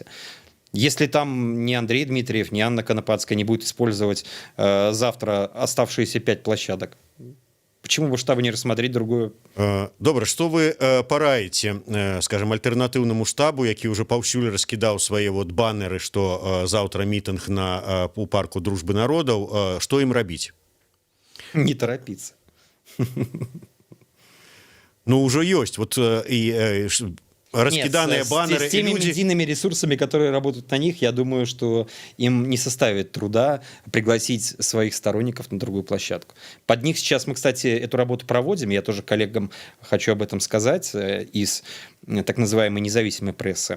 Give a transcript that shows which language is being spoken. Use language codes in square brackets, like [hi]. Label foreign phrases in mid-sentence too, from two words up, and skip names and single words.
[ru] Если там ни Андрей Дмитриев, ни Анна Конопадская не будет использовать завтра оставшиеся 5 площадок, почему бы штабу не рассмотреть другую? [be] Добра, што вы параіце, скажем, альтэрнатыўнаму штабу, які ўжо паўсюль раскідаў свае вот баннеры, што заўтра мітынг у парку дружбы народаў, што ім рабіць? [ru] Не торопиться. [be] Ну, ўжо ёсць. [ru] Вот раскиданные баннеры. С теми медийными ресурсами, которые работают на них, я думаю, что им не составит труда пригласить своих сторонников на другую площадку. Под них сейчас мы, кстати, эту работу проводим. Я тоже коллегам хочу об этом сказать из так называемой независимой прессы.